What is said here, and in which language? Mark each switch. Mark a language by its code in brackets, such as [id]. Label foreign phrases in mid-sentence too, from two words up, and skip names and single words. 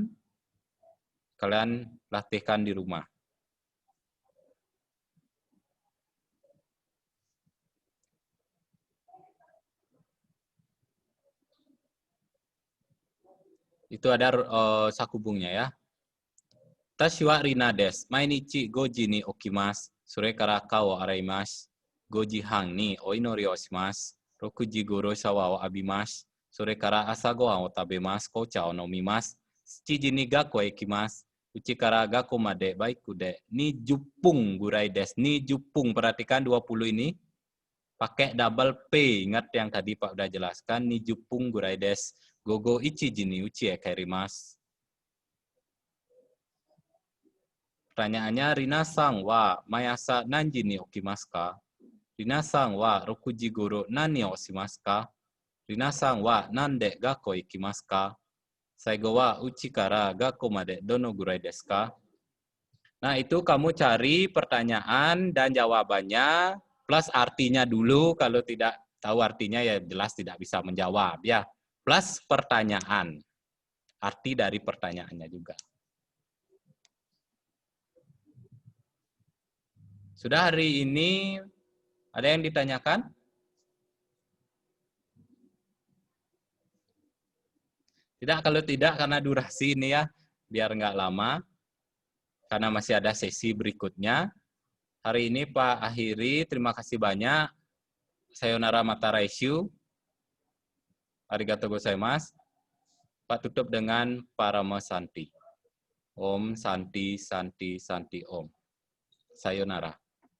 [id] Kalian latihkan di rumah. Itu ada sakubungnya ya. [ja] たしはリナです。毎日 5 時に起きます。それから顔を洗います。5時半にお祈りをします。6時頃シャワーを浴びます。それから朝ごはんを食べます。紅茶を飲みます。7時に学校へ行きます。うちから学校までバイクで20 ぐらいです. [id] 20, perhatikan 20 ini pakai [en] double P. [id] Ingat yang tadi Pak udah jelaskan. [ja] 20ぐらいです。午後 1時にうちへ帰ります。Pertanyaannya, リナさんはまやさ何時に起きますか? リナさんは 6時頃何をしますか? リナさんは何で学校行きますか? 最後はうちから学校までどのぐらいですか? [id] Nah, itu kamu cari pertanyaan dan jawabannya plus artinya dulu. Kalau tidak tahu artinya ya jelas tidak bisa menjawab ya. Plus pertanyaan. Arti dari pertanyaannya juga. Sudah hari ini ada yang ditanyakan? Tidak, kalau tidak karena durasi ini ya, biar nggak lama. Karena masih ada sesi berikutnya. Hari ini Pak akhiri, terima kasih banyak. [ja] さようならまた来週. ありがとうございます. [id] Pak tutup dengan Parama Santi. [sa] Om Santi Santi Santi Om. Sayonara.